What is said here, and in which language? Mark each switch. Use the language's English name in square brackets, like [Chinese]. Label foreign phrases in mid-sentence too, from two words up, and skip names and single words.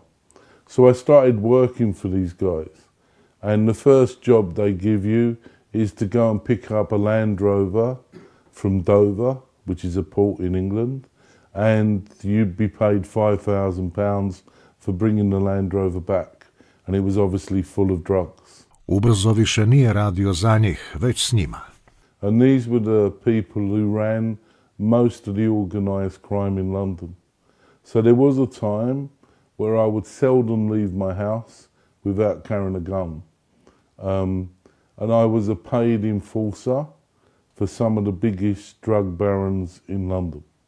[English] So I started working for these guys. And the first job they give you is to go and pick up a Land Rover from Dover, which is a port in England, and you'd be paid £5,000 for bringing the Land Rover back. And it was obviously full of drugs. [Croatian] Ubrzo više nije radio za njih, već s njima. [English] And these were the people who ran most of the organised crime in London. So there was a time where I would seldom leave my house without carrying a gun. And I was a paid enforcer for some of the biggest drug barons in London.